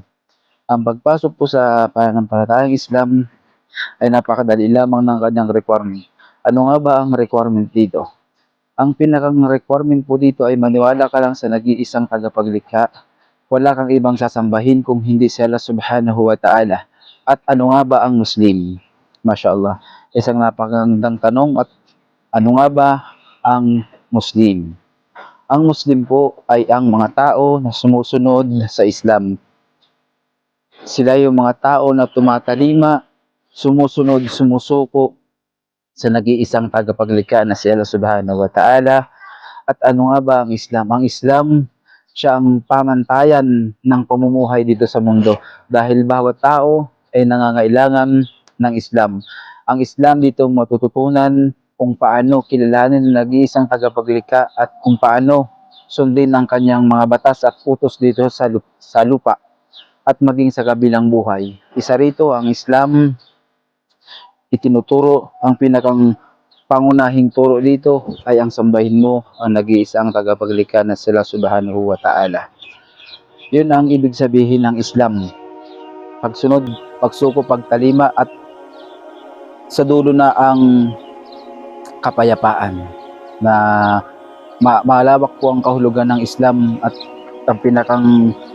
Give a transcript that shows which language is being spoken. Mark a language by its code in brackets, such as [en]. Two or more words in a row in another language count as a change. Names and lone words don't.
[tl] Ang pagpasok po sa pananampalatayang Islam ay napakadali lamang ng kanyang requirement. Ano nga ba ang requirement dito? Ang pinakang requirement po dito ay maniwala ka lang sa nag-iisang tagapaglikha. Wala kang ibang sasambahin kung hindi si Allah [ar] سبحانه وتعالى. [tl] At ano nga ba ang Muslim? Mashallah. Isang napakagandang tanong. At ano nga ba ang Muslim? Ang Muslim po ay ang mga tao na sumusunod sa Islam. Sila yung mga tao na tumatalima, sumusunod, sumusuko sa nag-iisang tagapaglikha na si Allah [ar] سبحانه وتعالى. [tl] At ano nga ba ang Islam? Ang Islam, siya ang pamantayan ng pamumuhay dito sa mundo dahil bawat tao ay nangangailangan ng Islam. Ang Islam dito matututunan kung paano kilalanin ng nag-iisang tagapaglikha at kung paano sundin ang kanyang mga batas at utos dito sa lupa at maging sa kabilang buhay. Isa rito ang Islam itinuturo, ang pinakang pangunahing turo dito ay ang sambahin mo ang nag-iisang tagapaglikha na sila [ar] سبحانه وتعالى. [tl] Yun ang ibig sabihin ng Islam. Pagsunod, pagsuko, pagtalima at sa dulo na ang kapayapaan na malawak po ang kahulugan ng Islam at ang pinakang